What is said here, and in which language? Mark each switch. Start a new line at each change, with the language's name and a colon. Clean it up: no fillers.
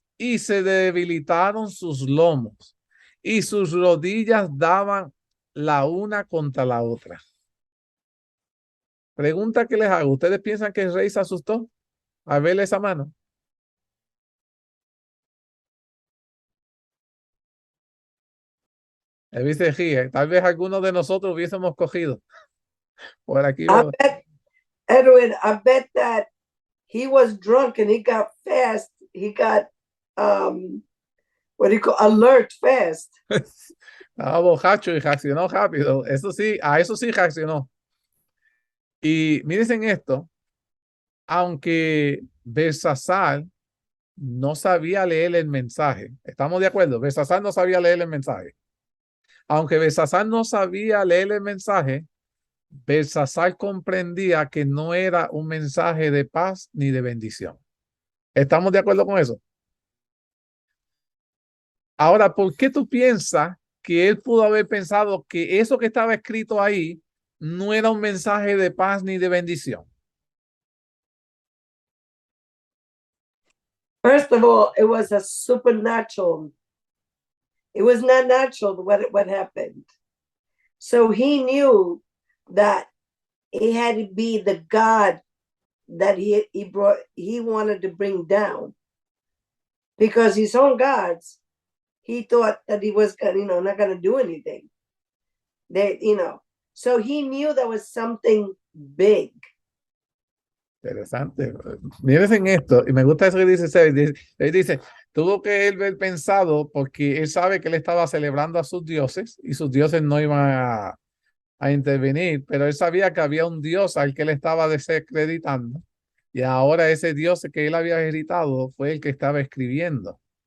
Spanish: y se debilitaron sus lomos y sus rodillas daban la una contra la otra. Pregunta que les hago. ¿Ustedes piensan que el rey se asustó al verle esa mano? Él dice, tal vez algunos de nosotros hubiésemos cogido. Por aquí
English: I
Spanish: veo.
English: bet, Edwin, I bet that he was drunk and he got fast. He got, what do you call, alert fast.
Spanish: Estaba borracho y reaccionó rápido. Eso sí, a eso sí reaccionó. Y mírense en esto. Aunque Belsasar no sabía leer el mensaje. ¿Estamos de acuerdo? Belsasar no sabía leer el mensaje. Aunque Belsasar no sabía leer el mensaje, Belsasar comprendía que no era un mensaje de paz ni de bendición. ¿Estamos de acuerdo con eso? Ahora, ¿por qué tú piensas que él pudo haber pensado que eso que estaba escrito ahí no era un mensaje de paz ni de bendición?
English: First of all, it was a supernatural. It was not natural what happened. So he knew that it had to be the God that he wanted to bring down, because his own gods, he thought that he was, not going to do anything. So he knew there was something big.
Spanish: Interesante. Mírense en esto, y me gusta eso que dice Seth. Él dice, tuvo que él haber pensado, porque él sabe que él estaba celebrando a sus dioses y sus dioses no iban a intervenir, pero él sabía que había un dios al que él estaba desacreditando, y ahora ese dios que él había hereditado fue el que estaba escribiendo.